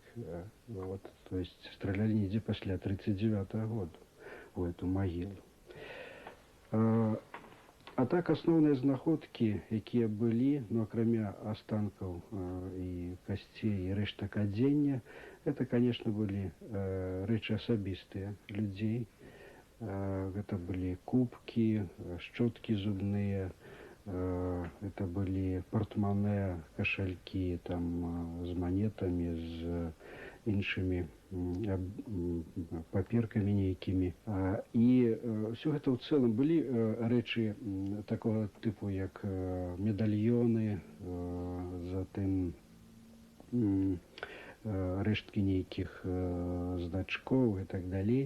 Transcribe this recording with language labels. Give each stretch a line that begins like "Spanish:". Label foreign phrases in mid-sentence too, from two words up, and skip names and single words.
Russian: То есть
Belarusian: стралялі недзе пасля 1939 года у эту магілу. А так, асноўныя знаходкі, якія былі, акрамя астанкаў і касцей і рэштак адзення,
Russian: Это, конечно, были речи особистые людей. Это были кубки, щетки зубные, это были портмоне, кошельки там, с монетами,
Belarusian: с іншими паперками нейкими. І все гэта ў цэлым былі рэчы такого типу, як медальёны, затым рэшткі нейкіх значкоў і так далей.